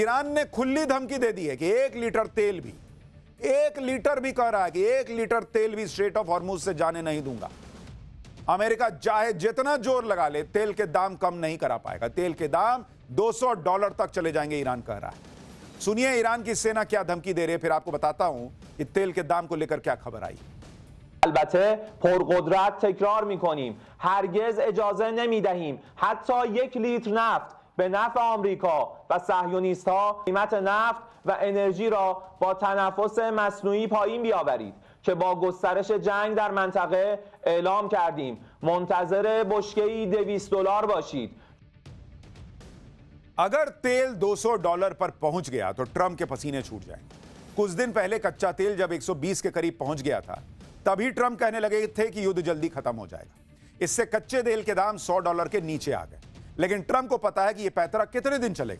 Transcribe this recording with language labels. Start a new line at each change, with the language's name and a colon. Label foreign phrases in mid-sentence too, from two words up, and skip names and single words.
Hindi: ईरान ने खुली धमकी दे दी है कि 1 लीटर तेल भी, 1 लीटर भी कह रहा है कि 1 लीटर तेल भी स्ट्रेट ऑफ हॉर्मुज से जाने नहीं दूंगा। अमेरिका चाहे जितना जोर लगा ले, तेल के दाम कम नहीं करा पाएगा। तेल के दाम $200 तक चले जाएंगे, ईरान कह रहा है। सुनिए ईरान की सेना क्या धमकी दे रही है, फिर आपको बताता हूं कि तेल के दाम को लेकर क्या खबर आई।
Persian: البته پرقدرت تکرار میکنیم هرگز اجازه نمیدهیم حتی 1 لیتر نفت به نفع آمریکا و صهیونیست ها قیمت نفت و انرژی را با تنفس مصنوعی پایین بیاورید که با گسترش جنگ در منطقه اعلام کردیم منتظر بشکه‌ای $200 باشید.
Hindi: अगर तेल $200 पर पहुंच गया तो ट्रंप के पसीने छूट जाएंगे। कुछ दिन पहले कच्चा तेल जब 120 के करीब पहुंच गया था, तभी ट्रंप कहने लगे थे कि युद्ध जल्दी खत्म हो जाएगा। इससे कच्चे तेल के दाम $100 के नीचे आ गए। लेकिन ट्रंप को पता है कि यह पैतरा कितने दिन चलेगा।